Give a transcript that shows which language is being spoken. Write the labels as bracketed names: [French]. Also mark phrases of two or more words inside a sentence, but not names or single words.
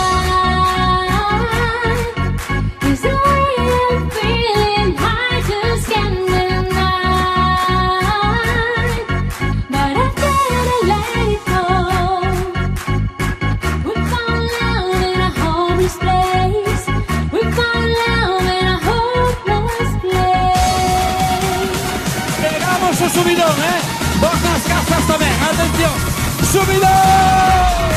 [English] Is the way I'm feeling, I just can't deny. But I can't let it go. We found love in a hopeless place. We found love in a hopeless place. [Galician] Pegamos o subidón, vos nas casas tamén, atención, subidón.